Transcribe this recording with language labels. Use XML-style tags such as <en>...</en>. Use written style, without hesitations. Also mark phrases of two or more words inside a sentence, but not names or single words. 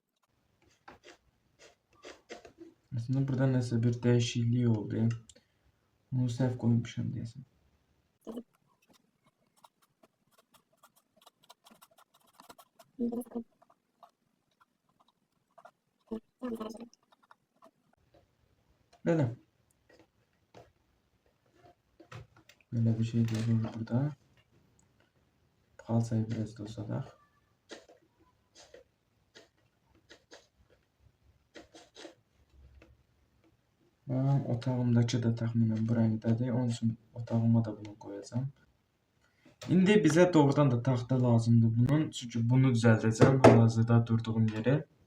<az>Aslında burada nəsə bir dəyişiklik oldu. Bunu səhv qoymuşam deyəsən. Belə.</az> <tr>Böyle bir şey görüyoruz burada. Kalsayı biraz da uzadak. Otağımdaki de tahminen bu renkdedir. Onun için otağıma da bunu koyacağım.</tr> <az>İndi bize doğrudan da taxta lazımdır bunun. Çünkü bunu düzəldəcəm hal-hazırda durduğum yeri.</az>